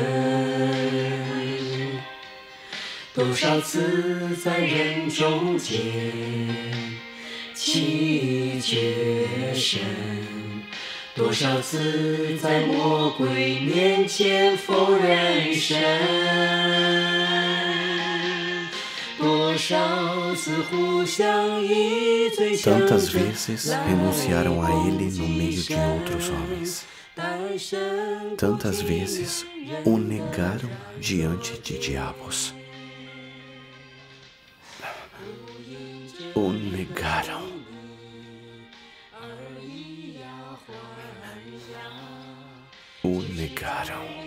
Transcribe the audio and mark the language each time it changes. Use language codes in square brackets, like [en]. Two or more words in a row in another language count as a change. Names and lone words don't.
[zh] 多少次在人中间弃绝神， 多少次在魔鬼面前否认神，多少次互相以罪相 [pt] Tantas [zh] 争 [pt] vezes renunciaram a ele no meio de outros homens. Tantas vezes o negaram diante de diabos. O negaram. O negaram.